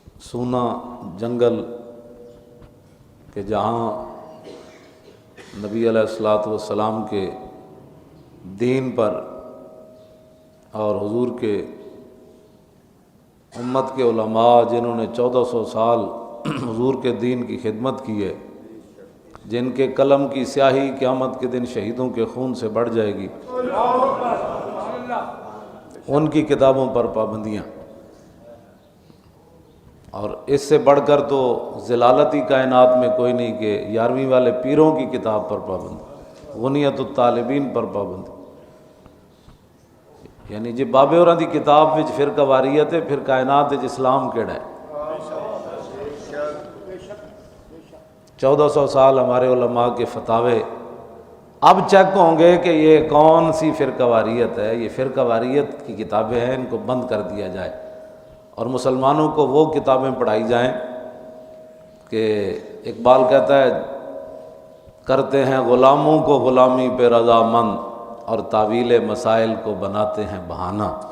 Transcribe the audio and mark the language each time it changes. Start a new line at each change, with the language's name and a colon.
Urdu: سونا جنگل کہ جہاں نبی علیہ الصلوۃ والسلام کے دین پر اور حضور کے امت کے علماء جنہوں نے 1400 سال حضور کے دین کی خدمت کی ہے، جن کے قلم کی سیاہی قیامت کے دن شہیدوں کے خون سے بڑھ جائے گی، ان کی کتابوں پر پابندیاں. اور اس سے بڑھ کر تو ضلالتی کائنات میں کوئی نہیں کہ 11ویں والے پیروں کی کتاب پر پابندی، غنیت الطالبین پر پابندی.
Punjabi: یعنی جی بابے ہوراں دی کتاب وچ فرقہ واریت ہے، پھر کائنات وچ اسلام کیڑا ہے.
Urdu: 1400 سال ہمارے علماء کے فتاوے اب چیک ہوں گے کہ یہ کون سی فرقہ واریت ہے. یہ فرقہ واریت کی کتابیں ہیں، ان کو بند کر دیا جائے اور مسلمانوں کو وہ کتابیں پڑھائی جائیں کہ اقبال کہتا ہے کرتے ہیں غلاموں کو غلامی پہ رضامند، اور تعویل مسائل کو بناتے ہیں بہانہ.